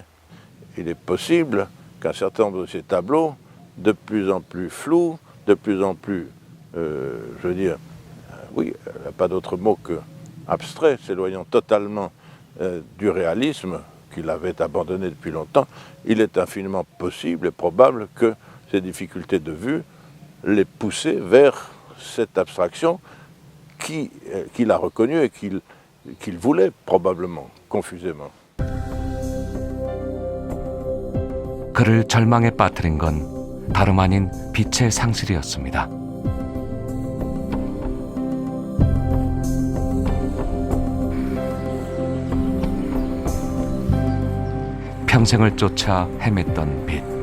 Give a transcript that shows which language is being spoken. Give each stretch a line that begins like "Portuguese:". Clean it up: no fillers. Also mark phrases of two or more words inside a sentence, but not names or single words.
French: Il est possible qu'un certain nombre de ces tableaux, de plus en plus flous, de plus en plus, je veux dire, oui, il n'y a pas d'autre mot que abstrait, s'éloignant totalement du réalisme qu'il avait abandonné depuis longtemps, il est infiniment possible et probable que ces difficultés de vue les poussaient vers cette abstraction qu'il a reconnue et qu'il voulait probablement, confusément.
Korean: 그를 절망에 빠뜨린 건 다름 아닌 빛의 상실이었습니다. 평생을 쫓아 헤맸던 빛.